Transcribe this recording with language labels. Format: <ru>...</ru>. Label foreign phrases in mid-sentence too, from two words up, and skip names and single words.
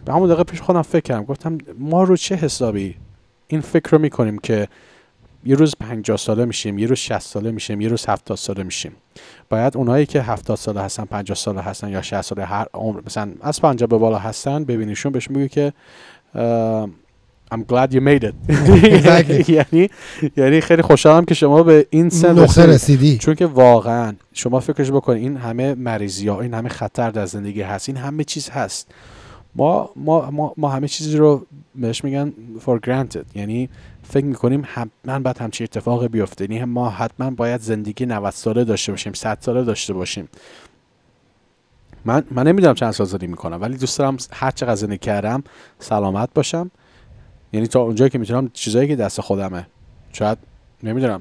<fa>به همون دقیقه پیش خودم فکر کردم، گفتم ما رو چه حسابی این فکر رو میکنیم که یه روز 50 ساله میشیم، یه روز 60 ساله میشیم، یه روز 70 ساله میشیم. باید اونایی که 70 ساله هستن، 50 ساله هستن یا 60 ساله، هر عمر مثلا از 50 به بالا هستن، ببینیشون بهش میگه که</fa> <en>I'm glad you made it.</en> <fa>یعنی خیلی خوشحالم که شما به این سن رسیدی، چون که واقعا شما فکرش بکنید این همه مریضی ها، این همه خطر در زندگی هست، این همه چیز هست، ما همه چیزی رو بهش میگن</fa> <en>for granted،</en> <fa>یعنی فکر میکنیم حتما باید همچین اتفاقی بیفته، یعنی ما حتما باید زندگی 90 ساله داشته باشیم، 100 ساله داشته باشیم. من نمیدونم چند سال زندگی میکنم، ولی دوست دارم هر چقدر زندگی کردم سلامت باشم، یعنی تا اونجایی که میتونم چیزایی که دست خودمه، شاید نمیدونم</fa>